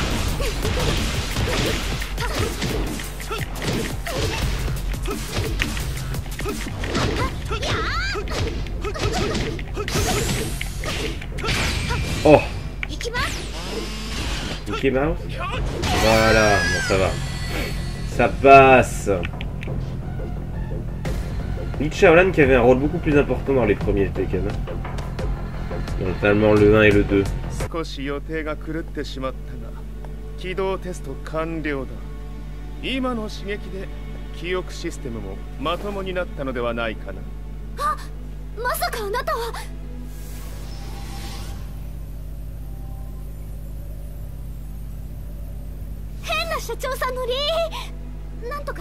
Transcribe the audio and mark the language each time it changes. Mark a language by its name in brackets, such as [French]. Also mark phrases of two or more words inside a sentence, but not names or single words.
[French] Oh, Mickey Mouse. Voilà, bon ça va. Ça passe. Lee Chaolan qui avait un rôle beaucoup plus important dans les premiers Tekken. Notamment le 1 et le 2. [Japanese] 少し予定が狂ってしまったが、起動テスト完了だ。今の刺激で記憶システムもまともになったのではないかな。あ、まさかあなたは。変な社長さんのリー。なんとか。